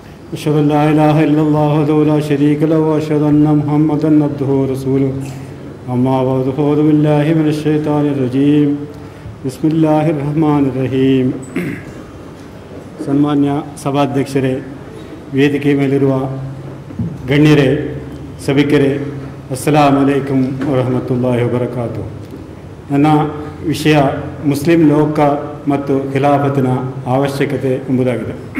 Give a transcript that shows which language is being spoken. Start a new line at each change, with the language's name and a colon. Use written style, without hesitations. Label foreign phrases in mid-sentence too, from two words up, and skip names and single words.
Arabic: أشهد أن لا إله إلا الله وحده لا شريك له وأشهد أن محمدا عبده ورسوله أما بعد فأعوذ بالله من الشيطان الرجيم بسم الله الرحمن الرحيم.
Kannada: ಸನ್ಮಾನ್ಯ ಸಭಾಧ್ಯಕ್ಷರೇ, ವೇದಿಕೆ ಮೇಲಿರುವ ಗಣ್ಯರೇ, ಸಭಿಕರೇ,
Arabic: السلام عليكم ورحمة الله وبركاته.
Kannada: ನನ್ನ ವಿಷಯ ಮುಸ್ಲಿಂ ಲೋಕ ಮತ್ತು ಖಿಲಾಫತಿನ ಅವಶ್ಯಕತೆ ಎಂಬುದಾಗಿದೆ.